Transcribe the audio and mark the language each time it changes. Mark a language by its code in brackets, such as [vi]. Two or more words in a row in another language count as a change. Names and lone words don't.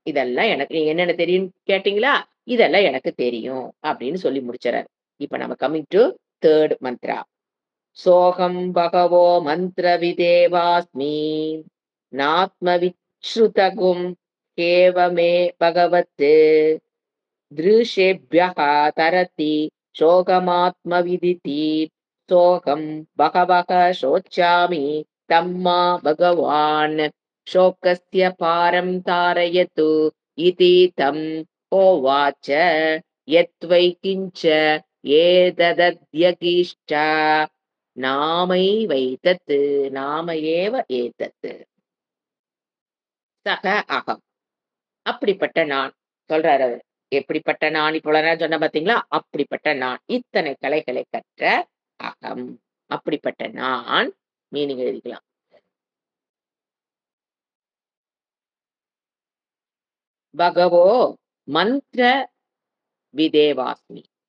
[ta] இதெல்லாம் எனக்கு நீங்க என்னென்ன தெரியும்னு கேட்டீங்களா? இதெல்லாம் எனக்கு தெரியும் அப்படின்னு சொல்லி முடிச்சுறாரு. இப்ப நம்ம [en] coming to [sa] 3 மந்த்ரா. सोहं भगवो मन्त्रविदेवास्मि नात्मविच्छ्रुतं एवमे भगवद् दृशेभ्यः तरति शोकमात्मविदिति सोऽहं बहवः शोच्यामि तं मा भगवान् शोकस्य पारं तारयतु इति तम् होवाच यत्त्वयि किञ्च एतदद्यगीष्ट नामैवैतत् नाम एव एतत् सः अहम् [ta] அப்படிப்பட்ட நான் சொல்றாரு அவரு. எப்படிப்பட்ட நான் இப்ப இவ்வளவு நேரம் சொன்னேன் பார்த்தீங்களா? அப்படிப்பட்ட நான். இத்தனை கலைகளை கற்ற அகம். அப்படிப்பட்ட நான் மீனிங் எழுதிக்கலாம். [sa] भगवो मन्त्र विदेवास्मि.